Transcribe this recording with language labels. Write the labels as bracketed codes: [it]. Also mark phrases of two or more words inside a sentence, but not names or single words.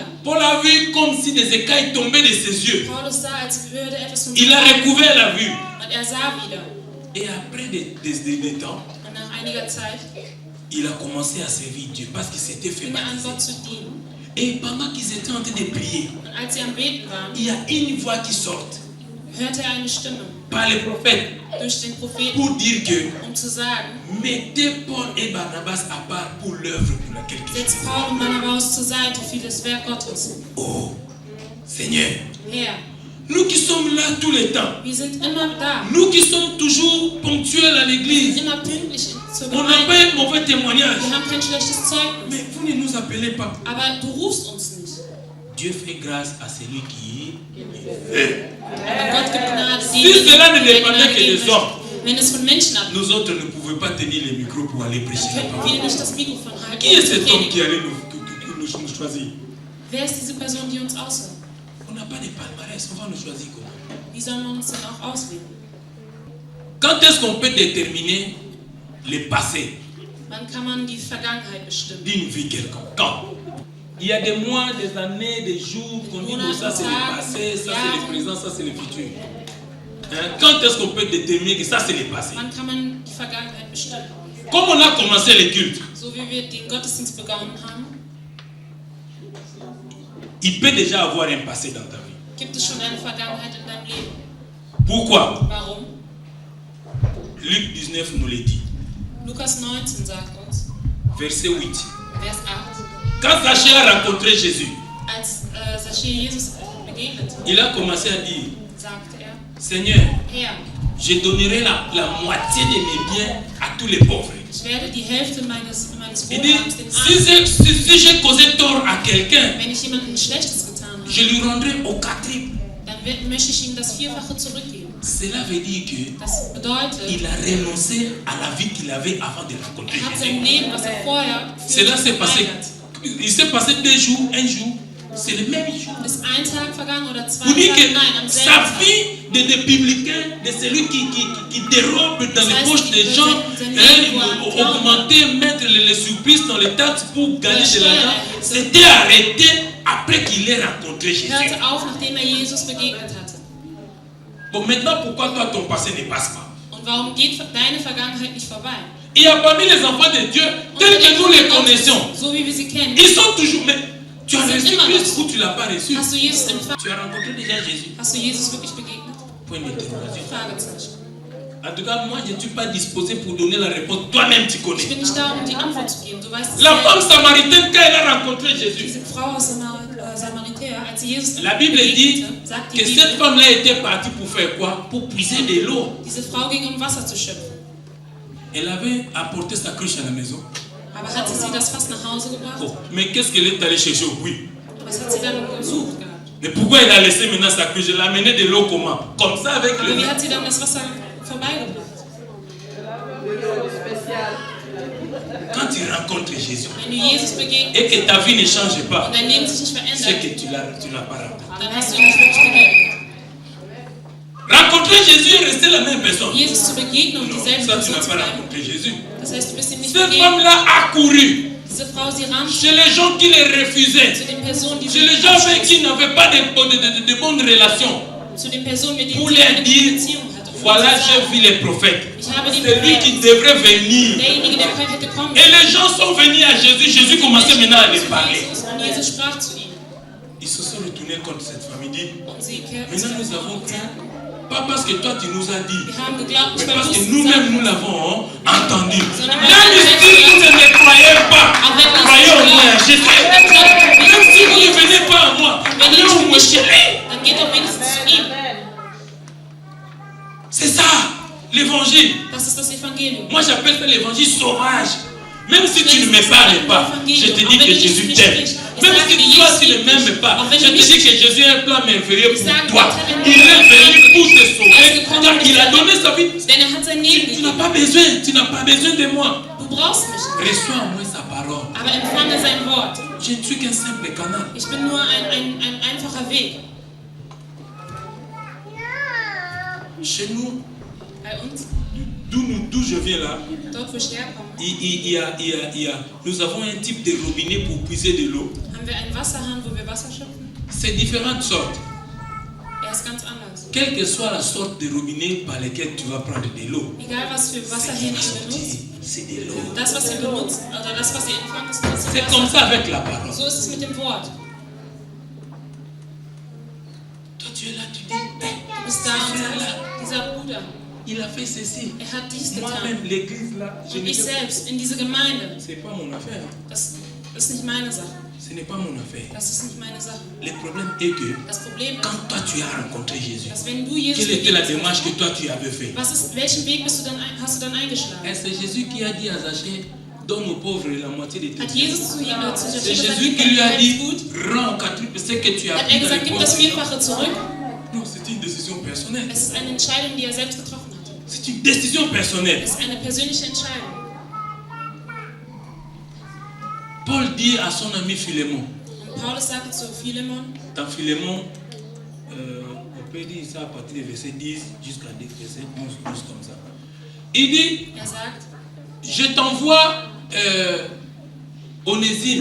[fr] Paul a vu comme si des écailles tombaient de ses yeux. [de] Paulus sah, als würde etwas von [fr] Il a recouvert la vue. [de] und er sah wieder. [fr] Et après des temps, [de] Und nach einiger Zeit [fr] il a commencé à servir Dieu parce qu'il s'était fait [de] fing er an, [fr] baptiser. [de] Gott zu dienen. [fr] Et pendant qu'ils étaient en train de prier, [de] Und als sie am Beten waren, [fr] il y a une voix qui sort [de] hörte er eine Stimme [fr] par le prophète [de] durch den Propheten, [fr] pour dire que [de] zu sagen, [fr] mettez Paul et Barnabas à part pour l'œuvre pour laquelle Dieu. [de] setzt Paul und Barnabas zur Seite für das Werk Gottes. [fr] Oh, Seigneur, [de] Herr, [fr] nous qui sommes là tout le temps, [de] wir sind immer da. [fr] nous qui sommes toujours ponctuels à [de] Wir [fr] l'église, [de] sind immer pünktlich zur [fr] on n'a [de] Gemeinde. [fr] pas un mauvais témoignage. [de] Wir haben kein schlechtes Zeugnis. [fr] Mais vous ne nous appelez pas. [de] Aber du rufst uns nicht. [fr] Dieu fait grâce à celui qui veut. [de] Aber Gott gibt Gnade [fr] Si [de] denen, [fr] cela ne [de] die [fr] dépendait [de] Gnade [fr] que [de] geben [fr] des hommes, [de] möchten. Wenn es von Menschen abhängt, [fr] nous autres ne pouvions pas tenir les micros pour aller prêcher la [de] könnten [fr] parole. [de] wir nicht das Mikrofon halten. [fr] Qui est [de] und [fr] cet homme [de] predigen. [fr] qui allait nous choisir? [de] Wer ist diese Person, die uns auswählt? [fr] On n'a pas de palmarès, on va nous choisir comment? [de] Wie soll man uns denn auch auswählen? [fr] Quand est-ce qu'on peut déterminer le passé [de] Wann kann man die Vergangenheit bestimmen? [fr] d'une vie quelconque? Quand? Il y a des mois, des années, des jours qu'on dit que ça c'est le passé, ça c'est le présent, ça c'est le futur. Hein? Quand est-ce qu'on peut déterminer que ça c'est le passé? [de] Wann kann man die Vergangenheit bestimmen? [fr] Comme on a commencé le culte, [de] So wie wir den Gottesdienst begonnen haben, [fr] il peut déjà avoir un passé dans ta vie. [de] gibt es schon eine Vergangenheit in deinem Leben. [fr] Pourquoi? [de] Warum? [fr] Luc 19 nous le dit. [de] Lukas 19 sagt uns, [fr] Verset 8. [de] Vers 8, [fr] Quand Zachée a rencontré Jésus, [de] als Zachäus Jesus begegnete, [fr] il a commencé à dire, [de] sagte er, [fr] Seigneur, [de] Herr, [fr] je donnerai la moitié de mes biens à tous les pauvres. [de] ich werde die Hälfte meines [fr] Il dit, [de] Wohlhabens den Armen, [fr] si j'ai causé tort à quelqu'un, [de] wenn ich jemandem Schlechtes getan [fr] je [de] habe, [fr] lui rendrai au quadruple. [de] dann möchte ich ihm das Vierfache zurückgeben. [fr] Cela veut dire que [de] Das bedeutet, [fr] il a renoncé à la vie qu'il avait avant de rencontrer [de] er hat sein [fr] Jésus. [de] Leben, was er vorher [fr] Cela s'est passé. [de] verweigert. [fr] Il s'est passé 2 jours, 1 jour. C'est le même jour. [de] Ist ein Tag vergangen oder 2 [fr] Vous dites [de] Tage? [fr] que [de] Nein, am [fr] sa [de] selben Tag. [fr] vie de publicain, de celui qui dérobe dans les poches des gens, augmenter, mettre les surprises dans les taxes pour gagner de l'argent, c'était arrêté après qu'il ait rencontré Jésus. [de] Hörte auf, nachdem er Jesus begegnet hatte. [fr] Bon, maintenant, pourquoi toi, ton passé ne passe pas? [de] Und warum geht deine Vergangenheit nicht vorbei? [fr] Il y a parmi les enfants de Dieu, tels que nous les connaissons, [de] So wie wir sie kennen. [fr] ils sont toujours... Mais tu as reçu Christ ou tu ne l'as pas reçu? [de] Hast du Jesus empfangen? [fr] Tu as rencontré déjà Jésus. [de] Hast du Jesus wirklich begegnet? [fr] Point d'interrogation. [de] Fragezeichen. [fr] En tout cas, moi, je ne suis pas disposé pour donner la réponse. Toi-même, tu connais. [de] Ich bin nicht da, um die Antwort zu geben. Du weißt es [fr] La [de] selber. [fr] femme samaritaine, quand elle a rencontré Jésus, [de] Diese Frau aus Samariter, als sie Jesus [fr] la Bible dit [de] begegnete, sagt die [fr] que [de] Bibel, [fr] cette femme-là était partie pour faire quoi? Pour puiser de l'eau. [de] diese Frau ging, um Wasser zu schöpfen. [fr] Elle avait apporté sa cruche à la maison. [de] Aber hat sie das Fass nach Hause gebracht? [fr] Oh, mais qu'est-ce qu'elle est allée chercher au puits? [de] Was hat sie dann gesucht gehabt? [fr] Mais pourquoi elle a laissé maintenant sa cruche? Elle a amené de l'eau comment? Comme ça avec [de] Aber [fr] le [de] wie [fr] nez. [de] hat sie dann das Wasser vorbeigebracht? [fr] Quand tu rencontres Jésus [de] Wenn du Jesus begegnest [fr] et que ta vie ne change pas, [de] und dein Leben sich nicht [fr] c'est [de] verändert, [fr] que tu l'as pas rencontré. [de] dann hast du ihn nicht wirklich begegnet. [fr] Rencontrer Jésus et rester la même personne. [de] Jesus zu begegnen und [fr] Non, [de] dieselbe [fr] ça tu [de] Person [fr] n'as [de] zu [fr] pas [de] bleiben. [fr] rencontré Jésus. [de] Das heißt, du bist ihm nicht [fr] Cette [de] begegnet. [fr] femme-là a couru [de] Diese Frau, sie rannte [fr] chez les gens qui les refusaient, [de] zu den Personen, die [fr] chez les gens avec qui n'avaient pas de bonnes relations, [de] zu den Personen, mit denen [fr] pour [de] sie [fr] leur [de] eine [fr] dire, [de] Beziehung hatte. Um [fr] voilà, [de] zu [fr] j'ai [de] sagen, [fr] vu les prophètes. [de] ich habe die [fr] C'est lui qui [de] Propheten, [fr] devrait venir. [de] derjenige, der hätte kommen [fr] Et les gens sont venus à Jésus. Jésus commençait maintenant à les parler. [de] Jesus, und Jesus sprach zu ihm. [fr] Ils se sont retournés contre cette famille. Dit, [de] Und sie kehrten zu [fr] maintenant [de] der [fr] nous [de] Frau [fr] avons [de] und [fr] cru. [de] sagten, [fr] Pas parce que toi tu nous as dit, [de] wir haben geglaubt, [fr] mais [de] nicht weil [fr] parce [de] du [fr] que [de] es [fr] nous-mêmes nous [de] gesagt [fr] l'avons entendu. [de] Sondern [fr] Même si vous ne me croyez pas, [de] Auch wenn wir es [fr] croyez au [de] nicht [fr] moins à [de] glauben. [fr] Jésus. [de] hast. [fr] Même si vous ne venez pas à moi, [de] Wenn [fr] allez [de] ihr [fr] au [de] nicht [fr] moins [de] mich [fr] chéri. [de] dann geht doch wenigstens zu ihm. [fr] C'est ça, l'évangile. [de] Das ist das Evangelium. [fr] Moi j'appelle ça l'évangile sauvage. Même si tu ne me parles pas, je te dis que Jésus t'aime. Même si toi tu ne m'aimes pas, je te dis que Jésus a un plan merveilleux pour toi. Il est venu pour te sauver, car il a donné sa vie. [de] Denn er hat sein Leben [fr] Tu n'as [de] gegeben. [fr] tu n'as pas besoin de moi. [de] Du brauchst mich nicht. [fr] Reçois en moi sa parole. [de] Aber empfange sein Wort. [fr] Je ne suis qu'un simple canal. [de] Ich bin nur ein einfacher Weg. [fr] Chez nous, [de] Bei uns, [fr] d'où je viens là, [de] dort wo ich herkomme, [fr] nous avons un type de robinet pour puiser de l'eau. [de] haben wir einen Wasserhahn, wo wir Wasser schöpfen. [fr] C'est différentes sortes. [de] Er ist ganz anders. [fr] Quelle que soit la sorte de robinet par lequel tu vas prendre de l'eau, [de] Egal was für Wasserhähne ihr benutzt, [fr] c'est de l'eau. [de] das was ihr benutzt, oder das was ihr empfangt, ist das [fr] C'est comme [de] Wasser. [fr] ça avec la parole. [de] So ist es mit dem Wort. [fr] Toi tu es là, tu dis, [de] Du bist da und sagst, dieser Bruder, [fr] il a fait ceci. [de] er hat dies getan. [fr] Moi-même, l'église là, je [de] Und [fr] ne [de] ich [fr] sais pas. [de] selbst, in diese Gemeinde, [fr] C'est pas mon affaire. [de] das ist nicht meine Sache. [fr] Ce n'est pas mon affaire. [de] Das ist nicht meine Sache. [fr] Le problème est que [de] Das Problem ist, [fr] quand toi tu as rencontré Jésus, [de] dass wenn du Jesus [fr] quelle était la [de] begegnest, [fr] démarche que toi tu avais fait? [de] welchen Weg hast du dann eingeschlagen? [fr] C'est Jésus qui a dit à Zachée, donne aux pauvres la moitié de tes [de] Hat [fr] biens. [de] Jesus zu ihm zu [fr] C'est [de] Zachäus gesagt, [fr] Jésus [de] gib [fr] qui lui a [de] dein [fr] dit, [de] Gut? [fr] rends quadruple ce que tu as [de] Hat [fr] pris [de] er [fr] dans [de] gesagt, [fr] les [de] gib das [fr] poches. [de] Vierfache zurück? [fr] Non, c'est une décision personnelle. [de] Es ist eine Entscheidung, die er selbst getroffen hat. [fr] C'est une décision personnelle. [de] Es ist eine persönliche Entscheidung. [fr] Paul dit à son ami Philémon, [de] Und Paulus sagte zu Philemon, [fr] dans Philémon, on peut dire ça à partir du verset 10 jusqu'à verset 11, plus comme ça. Il dit, [de] er sagt, [fr] je t'envoie Onésime,